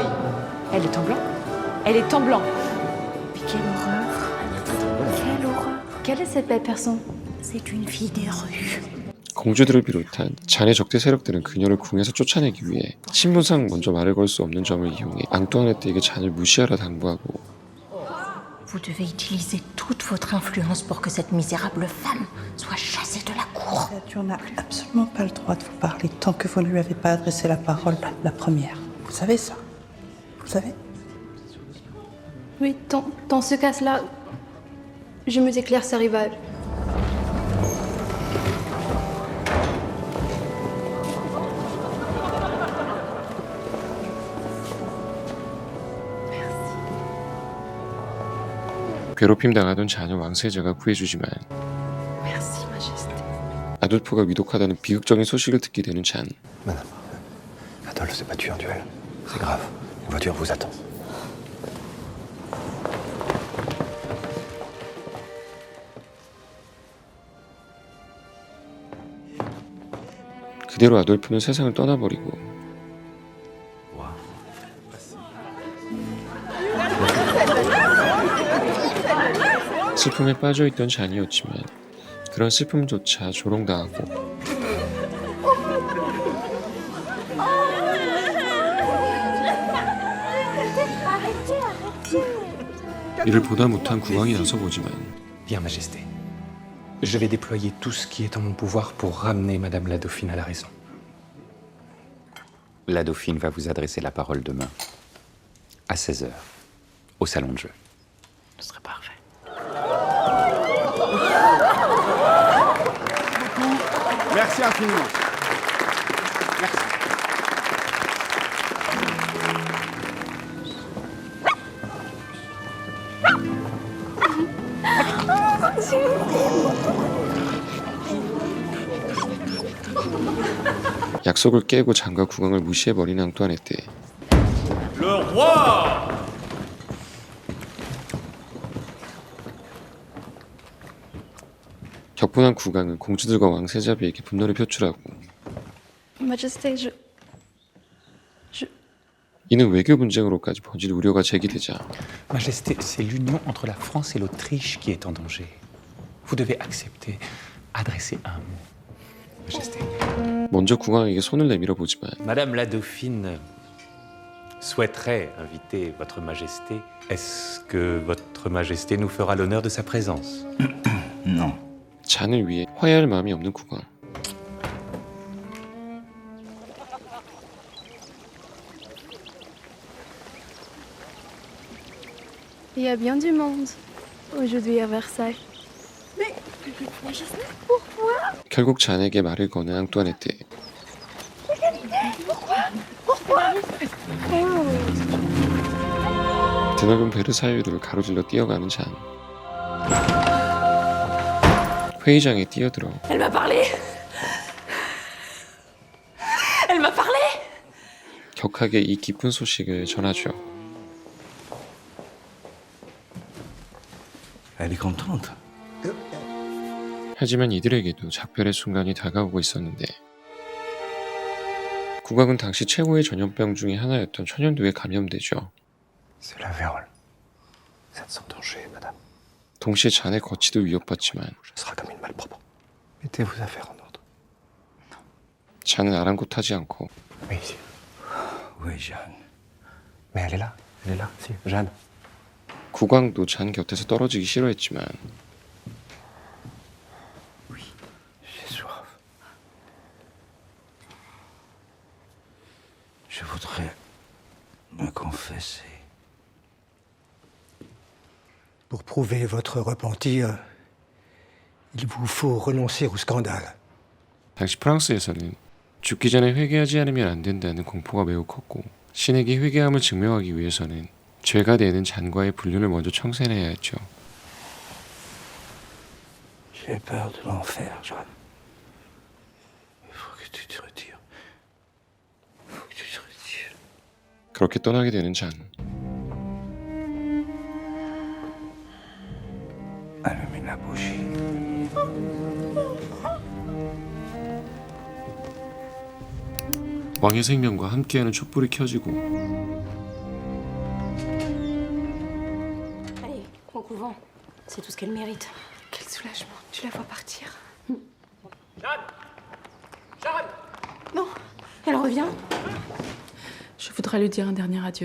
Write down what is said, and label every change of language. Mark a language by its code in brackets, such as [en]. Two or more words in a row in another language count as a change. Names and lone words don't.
[fr] Elle est en blanc. Elle est en blanc. Mais quelle horreur. Quelle horreur. Quelle est cette belle personne? C'est une fille des rues. [ko] 공주들을 비롯한 잔의 적대 세력들은 그녀를 궁에서 쫓아내기 위해 신분상 먼저 말을 걸 수 없는 점을 이용해 앙뚜아네트에게 잔을 무시하라 당부하고 [fr] Vous devez utiliser toute votre influence pour que cette misérable femme soit chassée de la cour. Tu n'as absolument pas le droit de vous parler tant que vous ne lui avez pas adressé la parole la première. Vous savez ça? Vous savez? Oui, dans ce cas-là, Je me éclaire sa rivale. [ko] 괴롭힘 당하던 자녀 왕세자가 구해주지만 [fr] Merci, Majesté. [ko] 아돌프가 위독하다는 비극적인 소식을 듣게 되는 잔. [fr] Madame, Adolphe s'est battu en duel. C'est grave. Une voiture vous attend. [ko] 그대로 아돌프는 세상을 떠나버리고 슬픔에 빠져있던 잔이었지만 그런 슬픔조차 조롱당하고 이를 보다 못한 국왕이 나서보지만 [fr] Bien, Majesté. Je vais déployer tout ce qui est en mon pouvoir pour ramener Madame la Dauphine à la raison. La Dauphine va vous adresser la parole demain, à 16h, au salon de jeu. Ce serait parfait. Merci infiniment. Merci. [ko] 약속을 깨고 장과 국왕을 무시해버린 앙뚜아네트. [fr] Le roi! [ko] 격분한 국왕은 공주들과 왕세자비에게 분노를 표출하고 [fr] Majesté, [ko] 이는 외교 분쟁으로까지 번질 우려가 제기되자 [fr] Majesté, c'est l'union entre la France et l'Autriche qui est en danger. Vous devez accepter, adresser un mot. Majesté. [ko] 먼저 국왕에게 손을 내밀어 보지만 [fr] Madame la Dauphine souhaiterait inviter Votre Majesté. Est-ce que Votre Majesté nous fera l'honneur de sa présence? Non. [ko] 잔을 위해 화해할 마음이 없는 국왕. [fr] il y a bien du monde aujourd'hui à Versailles. Mais, Majesté, pourquoi? [ko] 결국 잔에게 말을 거는 앙뚜아네트. 드넓은 베르사유를 가로질러 뛰어가는 잔. 회의장에 뛰어들어 [fr] Elle m'a parlé. Elle m'a parlé. [ko] 격하게 이 기쁜 소식을 전하죠. [fr] Elle est contente. [ko] 하지만 이들에게도 작별의 순간이 다가오고 있었는데 국왕은 당시 최고의 전염병 중에 하나였던 천연두에 감염되죠. [fr] C'est la vérole. C'est sans danger, madame. [ko] 동시에 잔의 거취도 위협받지만 [fr] Ce sera comme une malpropre. Mettez vos affaires en ordre. [ko] 잔은 아랑곳하지 않고 [fr] Oui, ici. Oui, Jeanne. Mais elle est là. Elle est là. Si, Jeanne. [ko] 국왕도 잔 곁에서 떨어지기 싫어했지만 [fr] J'ai soif. Je voudrais me confesser. Pour prouver votre repentir, il vous faut renoncer au scandale. [ko] 당시 프랑스에서는 죽기 전에 회개하지 않으면 안 된다는 공포가 매우 컸고 신에게 회개함을 증명하기 위해서는 죄가 되는 잔과의 분류를 먼저 청산해야 했죠. [fr] J'ai peur de l'enfer, Jeanne. Il faut que tu te retires. Il faut que tu te retires. [ko] 그렇게 떠나게 되는 잔. [fr] Allumez la bougie. [ko] 왕의 생명과 함께하는 촛불이 켜지고 [fr] Allez, au couvent. C'est tout ce qu'elle mérite. Quel soulagement. Tu la vois partir. Jeanne! Jeanne! Non, elle revient. Je voudrais lui dire un dernier adieu.